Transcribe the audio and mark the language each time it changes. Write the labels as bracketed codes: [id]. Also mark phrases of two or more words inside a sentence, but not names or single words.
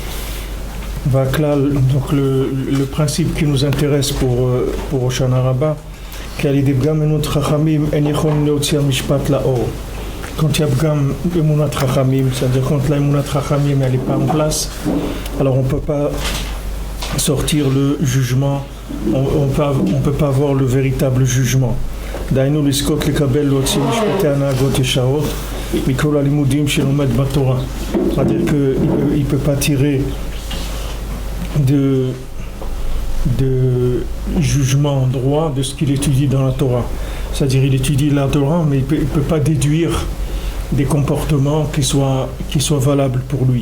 [fr] Donc le principe qui nous intéresse pour Hoshana Rabbah, quand il y a [he] בפגם אמונת חכמים, [fr] c'est-à-dire quand la [he] אמונת חכמים [fr] n'est pas en place, alors on ne peut pas sortir le jugement, on peut pas avoir le véritable jugement. [he] דהיינו לזכות לקבל להוציא משפטי הנהגות ישרות מכל הלימודים שלומד בתורה. [fr] c'est-à-dire qu'il ne peut pas tirer de jugement droit de ce qu'il étudie dans la Torah. C'est-à-dire il étudie la Torah mais il ne peut pas déduire des comportements qui soient valables pour lui.